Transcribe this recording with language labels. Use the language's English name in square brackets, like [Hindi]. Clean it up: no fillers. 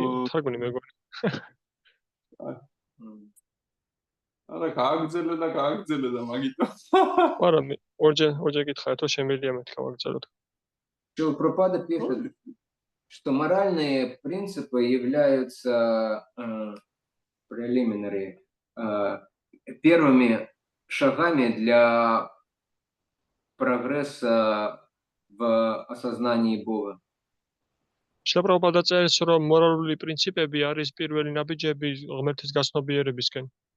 [Georgian] თარგმნი მეგონი არა გააგრძელე და მაგიტო. არა მე ორჯერ გითხარი თუ შემიძლია მეთქვა მაგწეროთ [Russian] Шилпрапада пишет, что моральные принципы являются [English] preliminary, [Russian] первыми шагами для прогресса в осознании Бога. [Georgian] შებრალბადა წერს რომ მორალური პრინციპები არის პირველი ნაბიჯები ღმერთის გაცნობიერებისკენ